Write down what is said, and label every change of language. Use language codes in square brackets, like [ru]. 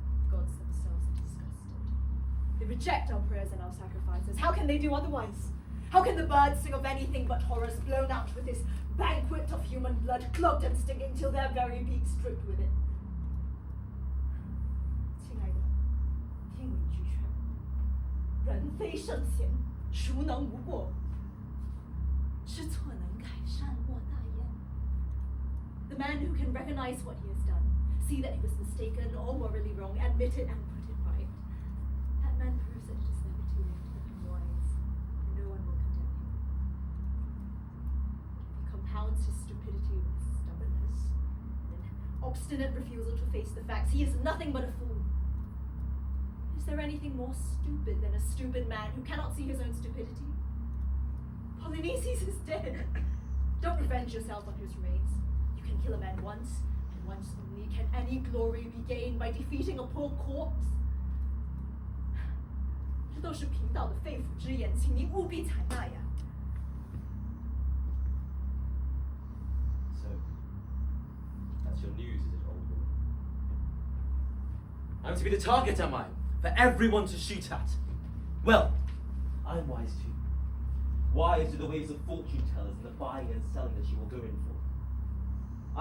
[en] Gods themselves are disgusted. They reject our prayers and our sacrifices. How can they do otherwise? How can the birds sing of anything but horrors blown out with this banquet of human blood, clogged and stinging till their very beaks dripped with it? [zh] 亲爱的，听我一句劝：人非圣贤，孰能无过？知错能改，善莫大焉。 [en] The man who can recognize what he has done, see that he was mistaken or morally wrong, admit it and put it right, that man proves that it is never too late to become wise, and no one will condemn him. He compounds his stupidity with stubbornness, and an obstinate refusal to face the facts. He is nothing but a fool. Is there anything more stupid than a stupid man who cannot see his own stupidity? Polyneices is dead. Don't revenge yourself on his remains. You can kill a man once, and once only can any glory be gained by defeating a poor corpse. [zh] 这都是贫道的肺腑之言，请您务必采纳呀。 [en] So, that's your news, is it, old woman? I'm to be the target, am I? For everyone to shoot at? Well, I'm wise too. Wise to the ways of fortune tellers and the buying and selling that you will go in for.